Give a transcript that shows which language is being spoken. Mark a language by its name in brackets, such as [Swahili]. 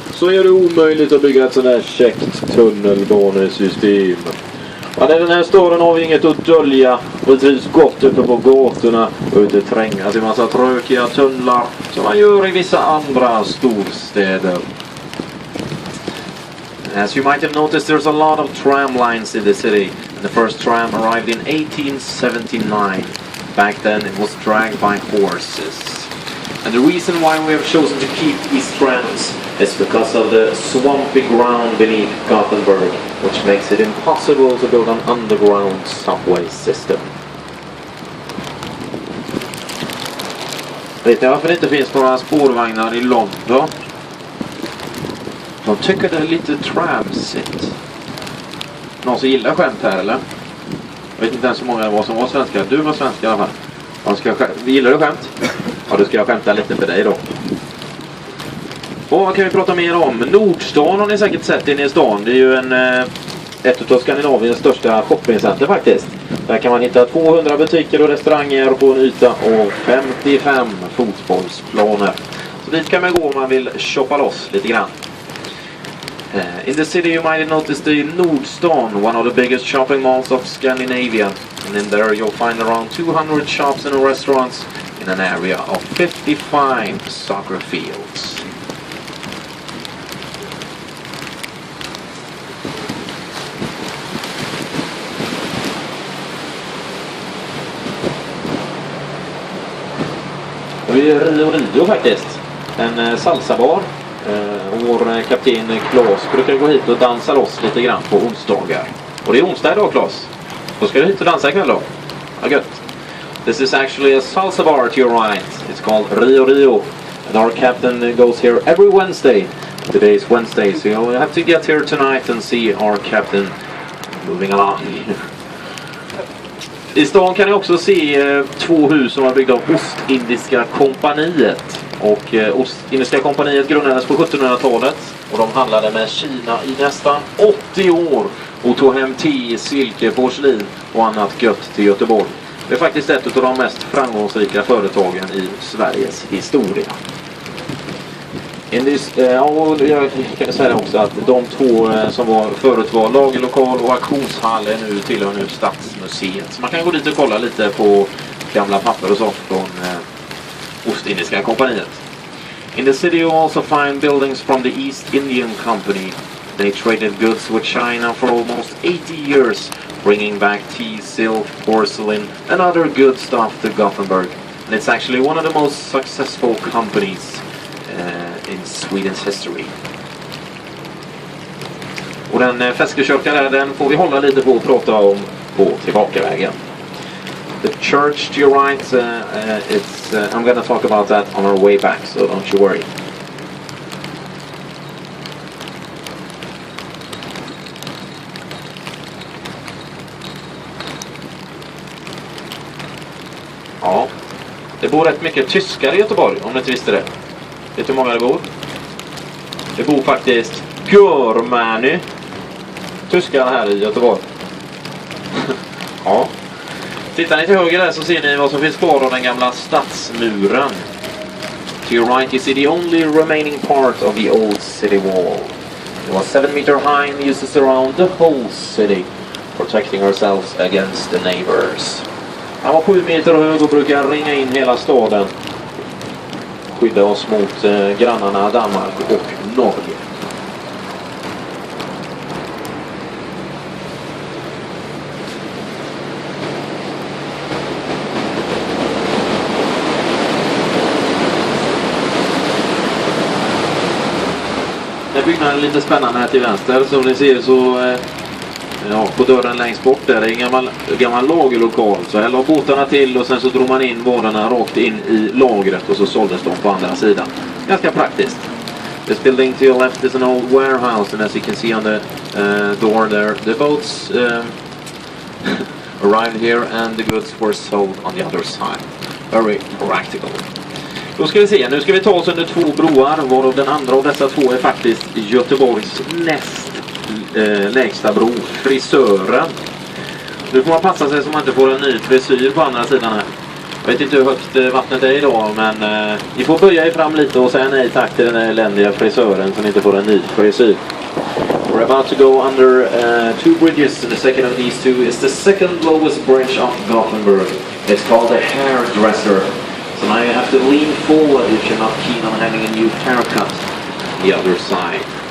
[Swedish] Så är det omöjligt att bygga ett sådant här käckt tunnelbanesystem. Ja, i den här staden har vi inget att dölja, och vi trivs gott uppe på gatorna och ute trängas i massa trökiga tunnlar som man gör i vissa andra storstäder. [English] As you might have noticed, there's a lot of tram lines in the city, and the first tram arrived in 1879. Back then it was dragged by horses. And the reason why we have chosen to keep these trams is because of the swampy ground beneath Gothenburg, which makes it impossible to build an underground subway system. [Swedish] Vet ni varför det inte finns några spårvagnar i London? De tycker det är lite tramsigt. Någon som gillar skämt här, eller? Jag vet inte ens hur många det var som var svenska. Du var svensk i alla fall. Gillar du skämt? Ja, då ska jag skämta lite för dig då. Och vad kan vi prata mer om? Nordstan har ni säkert sett inne i stan. Det är ju ett av Skandinaviens största shoppingcenter faktiskt. Där kan man hitta 200 butiker och restauranger på en yta av 55 fotbollsplaner. Så dit kan man gå om man vill shoppa loss lite grann. [English] In the city you might have noticed the Nordstan, one of the biggest shopping malls of Scandinavia. And in there you'll find around 200 shops and restaurants in an area of 55 soccer fields. [Swedish] Vi är i Rio faktiskt. En salsabar. Och vår kapten Klaus brukar gå hit och dansa loss lite grann på onsdagar. Och det är onsdag idag, Klaus. Då ska du hit och dansa ikväll då. Ja, gött. [English] This is actually a salsa bar to your right. It's called Rio. And our captain goes here every Wednesday. Today is Wednesday, so you'll have to get here tonight and see our captain moving along. [Swedish] I stan kan ni också se 2 hus som var byggda av Ostindiska kompaniet. Och Ostindiska kompaniet grundades på 1700-talet. Och de handlade med Kina i nästan 80 år. Och tog hem te, silke, porslin och annat gött till Göteborg. Det är faktiskt ett av de mest framgångsrika företagen i Sveriges historia. Jag kan säga också att de två som förut var lagerlokal och auktionshall är nu tillhör nu Stadsmuseet. Så man kan gå dit och kolla lite på gamla papper och sånt från Ostindiska kompaniet. [English] In the city you also find buildings from the East Indian Company. They traded goods with China for almost 80 years, bringing back tea, silk, porcelain and other good stuff to Gothenburg. And it's actually one of the most successful companies in Sweden's history. [Swedish] Och den fäskekyrkan där, den får vi hålla lite på och prata om på tillbakavägen. [English] The church to your right, I'm going to talk about that on our way back, so don't you worry. [Swedish] Ja, det bor rätt mycket tyskar i Göteborg, om ni inte visste det. Vet du hur många det bor? Det bor faktiskt görmäny tyskar här i Göteborg. Ja. Tittar ni till höger där så ser ni vad som finns kvar av den gamla stadsmuren. [English] To your right you see the only remaining part of the old city wall. It was 7 meter high and used to surround the whole city, protecting ourselves against the neighbors. [Swedish] Han var 7 meter hög och brukar ringa in hela staden. Skydda oss mot grannarna Danmark och Norge. Byggnaden är lite spännande här till vänster. Som ni ser så på dörren längst bort där är en gammal lagerlokal. Så här la båtarna till och sen så drog man in varorna rakt in i lagret och så såldes de på andra sidan. Ganska praktiskt. [English] This building to your left is an old warehouse, and as you can see on the door there, the boats arrived here and the goods were sold on the other side. Very practical. [Swedish] Då ska vi se, nu ska vi ta oss under 2 broar, varav den andra av dessa 2 är faktiskt Göteborgs näst lägsta bro, Frisören. Nu får man passa sig så man inte får en ny frisyr på andra sidan här. Jag vet inte hur högt vattnet är idag, men ni får böja er fram lite och säga nej tack till den här eländiga frisören så ni inte får en ny frisyr. [English] We're about to go under 2 bridges, and the second of these 2 is the second lowest bridge of Gothenburg. It's called a hairdresser. So now you have to lean forward if you're not keen on having a new haircut on the other side.